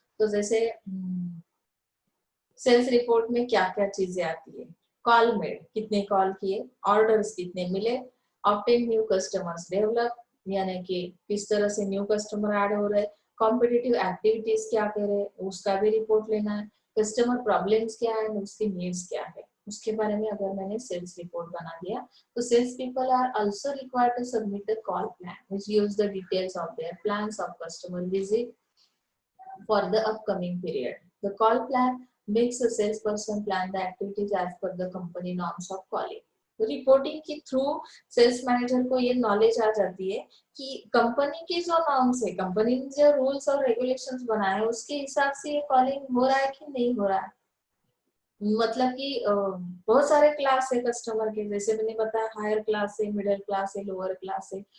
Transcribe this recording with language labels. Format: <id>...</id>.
<hi>तो जैसे sales report में क्या क्या चीजें आती है, कॉल मेड कितने कॉल किए, ऑर्डर्स कितने मिले, ऑब्टेन न्यू कस्टमर्स डेवलप यानी कि किस तरह से न्यू कस्टमर ऐड हो रहे, कॉम्पिटिटिव एक्टिविटीज क्या कर रहे उसका भी रिपोर्ट लेना है, कस्टमर प्रॉब्लम्स क्या है, उसकी नीड्स क्या है, उसके बारे में अगर मैंने सेल्स रिपोर्ट बना दिया</hi> <en>तो sales people are also required to submit a call plan which gives the details of their plans of customer visit for the upcoming period. The call plan makes a salesperson plan the activities as per the company norms of calling.</en> <hi>Reporting के through sales manager को ये knowledge आ जाती है कि company की जो norms है, company ने जो रूल्स और रेगुलेशंस बनाए उसके हिसाब से ये कॉलिंग हो रहा है कि नहीं हो रहा है। मतलब कि बहुत सारे क्लास है कस्टमर के, जैसे मैंने बताया हायर क्लास है, मिडिल क्लास है, लोअर क्लास है।</hi>